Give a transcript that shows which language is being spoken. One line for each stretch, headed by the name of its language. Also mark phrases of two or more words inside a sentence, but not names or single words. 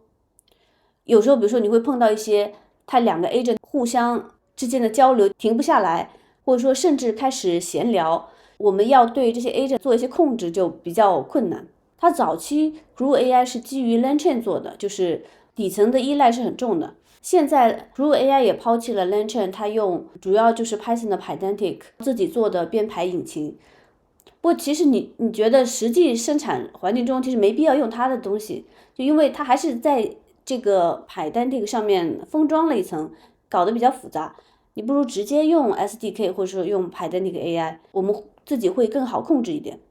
Chinese: 有時候比如說你會碰到一些它两个 agent 互相之間的交流停不下來，或者說甚至開始閒聊，我們要對這些 agent 做一些控制就比較困難。它早期 Groove AI 是基於 LangChain 做的，就是底層的依賴是很重的。現在 Groove AI 也拋棄了 LangChain， 它用主要就是 Python 的 Pydantic 自己做的編排引擎。不過其實你覺得實際生產環境中其實沒必要用它的東西，就因為它還是在這個 Pydantic 上面封裝了一層，搞得比較複雜。你不如直接用 SDK 或者說用 Pydantic AI， 我們自己會更好控制一點。